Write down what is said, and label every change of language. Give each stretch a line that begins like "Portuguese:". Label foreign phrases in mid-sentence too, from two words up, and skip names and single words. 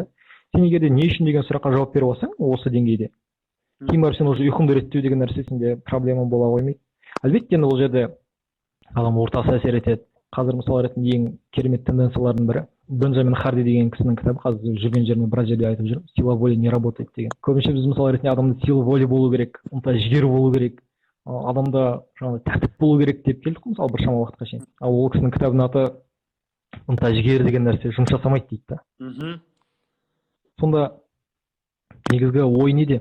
Kazakh: Сен егер де не үшін деген сұраққа жауап беріп алсаң, осы деңгейде, кейін барып сен уже ұйқыңды реттеу деген нәрсе сенде проблема бола қоймайды. Әлбетте ол жерде адам ортасы әсер етеді. Қазір мысалы ретінде ең керемет тенденциялардың бірі Бенджамин Харди деген кісінің кітабы, қазір жүрген жеріме біраз жерде айтып жүрмін,
Russian: сила воли не работает
Kazakh: деген. Көбінше біз мысалы ретінде адамда
Russian: сила воли
Kazakh: болу керек, ынта-жігер болу керек, адамда жаңағы тәртіп болу керек деп келдік қой мысалы біршама уақытқа шейін. Ал ол кісінің кітабының аты ынта-жігер деген нәрсе жұмыс жасамайды дейді да. Сонда негізгі ой неде?